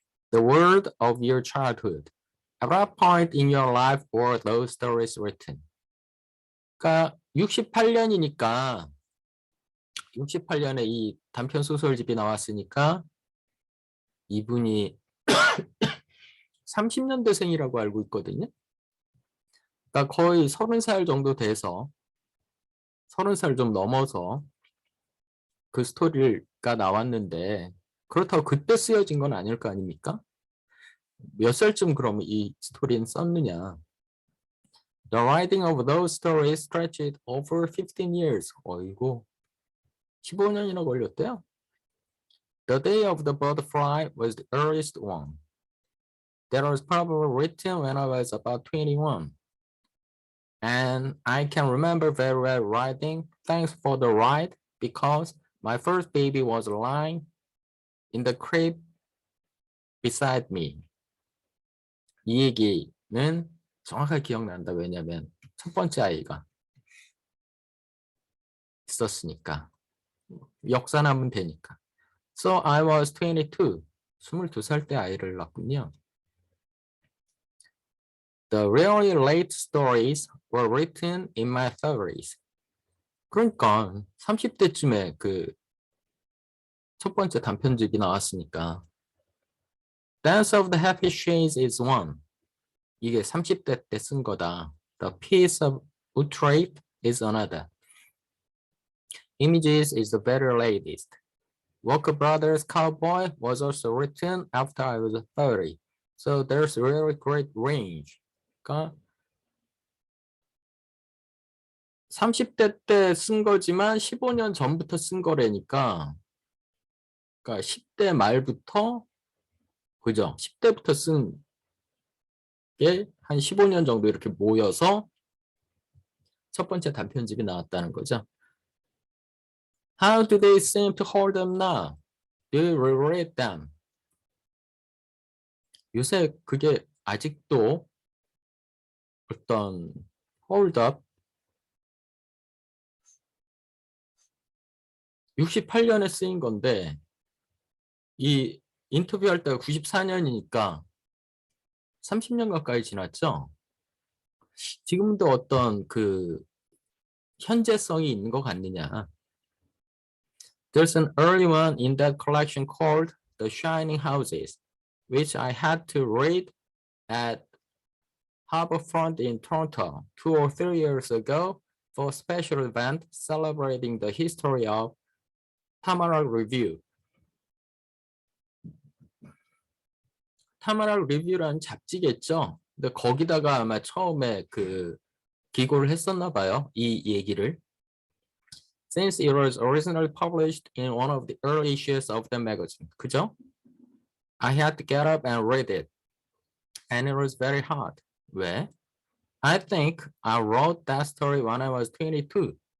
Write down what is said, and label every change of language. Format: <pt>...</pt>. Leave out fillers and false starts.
<en>The world of your childhood. At what point in your life were those stories written?</en> <ko>그러니까 68년이니까 68년에 이 단편 소설집이 나왔으니까 이분이 30년대생이라고 알고 있거든요. 그러니까 거의 30살 정도 돼서 30살 좀 넘어서 그 스토리가 나왔는데 그렇다고 그때 쓰여진 건 아닐 거 아닙니까? 몇 살쯤 그럼 이 스토리는 썼느냐?</ko> <en>The writing of those stories stretched over 15 years.</en> <ko>어이고, 15년이나 걸렸대요.</ko> <en>The Day of the Butterfly was the earliest one. That was probably written when I was about 21. And I can remember very well writing, thanks for the ride, because my first baby was lying in the crib beside me.</en> <ko>이 얘기는 정확하게 기억난다. 왜냐면 첫 번째 아이가 있었으니까. 역산하면 되니까.</ko> <en>So I was 22.</en> <ko>22살 때 아이를 낳군요.</ko> <en>The really late stories were written in my 30s.</en> <ko>그러니까 30대쯤에 그 첫 번째 단편집이 나왔으니까.</ko> <en>Dance of the Happy Shades is one.</en> <ko>이게 30대 때 쓴 거다.</ko> <en>The Piece of Utrecht is another. Images is the very latest. Walker Brothers Cowboy was also written after I was 30. So there's a really great range.</en> <ko>그러니까 30대 때 쓴 거지만 15년 전부터 쓴 거라니까. 그러니까 10대 말부터 그죠? 10대부터 쓴 게 한 15년 정도 이렇게 모여서 첫 번째 단편집이 나왔다는 거죠.</ko> <en>How do they seem to hold up now? Do you reread them?</en> <ko>요새 그게 아직도 어떤 hold up 68년에 쓰인 건데 이 인터뷰할 때가 94년이니까 30년 가까이 지났죠. 지금도 어떤 그 현재성이 있는 것 같느냐.</ko> <en>There's an early one in that collection called The Shining Houses, which I had to read at Harbourfront in Toronto 2 or 3 years ago for a special event celebrating the history of Tamara Review.</en> <ko>타마라 리뷰라는 잡지겠죠. 근데 거기다가 아마 처음에 그 기고를 했었나 봐요. 이 얘기를.</ko> <en>Since it was originally published in one of the early issues of the magazine.</en> <ko>그죠?</ko> <en>I had to get up and read it. And it was very hard.</en> <ko>왜?</ko> <en>I think I wrote that story when I was 22.</en>